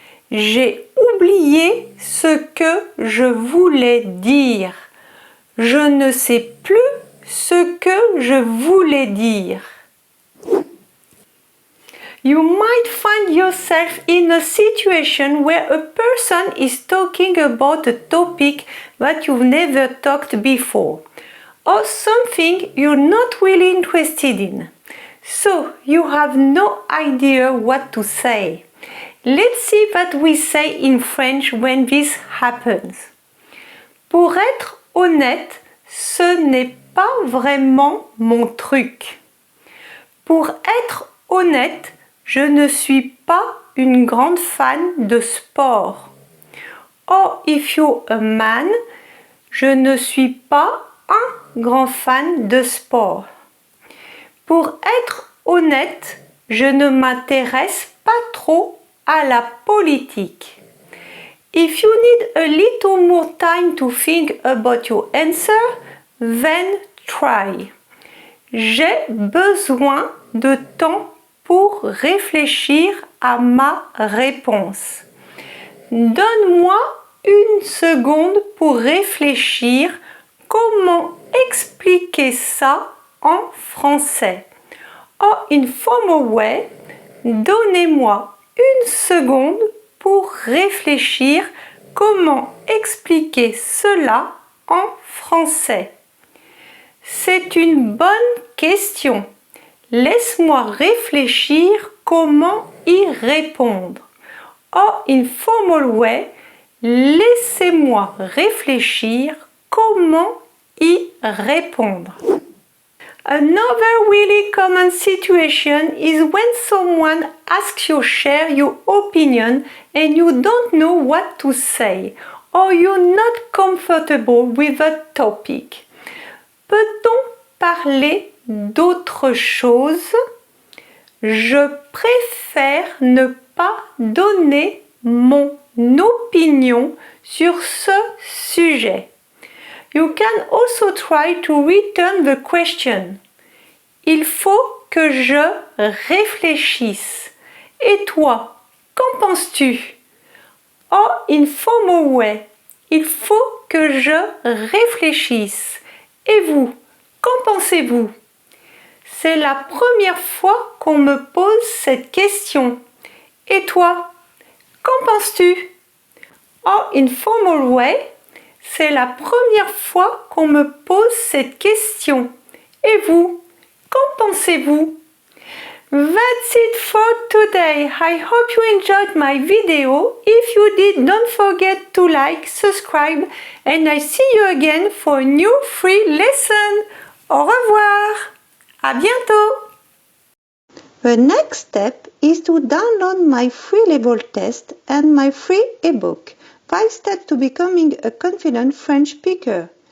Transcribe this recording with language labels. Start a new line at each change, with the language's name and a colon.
French: J'ai oublié ce que je voulais dire. Je ne sais plus ce que je voulais dire.
English: You might find yourself in a situation where a person is talking about a topic that you've never talked before, or something you're not really interested in. So you have no idea what to say. Let's see what we say in French when this happens.
French: Pour être honnête, ce n'est pas vraiment mon truc. Pour être honnête, je ne suis pas une grande fan de sport.
English: Or, if you're a man,
French: je ne suis pas un grand fan de sport. Pour être honnête, je ne m'intéresse pas trop à la politique.
English: If you need a little more time to think about your answer, then try.
French: J'ai besoin de temps pour réfléchir à ma réponse. Donne-moi une seconde pour réfléchir comment expliquer ça en français.
English: Or, in formal way,
French: donnez-moi une seconde pour réfléchir comment expliquer cela en français. C'est une bonne question. Laisse-moi réfléchir comment y répondre.
English: Or, in formal way,
French: laissez-moi réfléchir comment y répondre.
English: Another really common situation is when someone asks you to share your opinion and you don't know what to say, or you're not comfortable with a topic.
French: Peut-on parler d'autre chose? Je préfère ne pas donner mon opinion sur ce sujet.
English: You can also try to return the question.
French: Il faut que je réfléchisse. Et toi, qu'en penses-tu?
English: Or, in formal way,
French: il faut que je réfléchisse. Et vous, qu'en pensez-vous? C'est la première fois qu'on me pose cette question. Et toi, qu'en penses-tu?
English: Oh, in formal way,
French: c'est la première fois qu'on me pose cette question. Et vous, qu'en pensez-vous?
English: That's it for today. I hope you enjoyed my video. If you did, don't forget to like, subscribe, and I see you again for a new free lesson.
French: Au revoir. À bientôt.
English: The next step is to download my free level test and my free ebook, 5 Steps to Becoming a Confident French Speaker.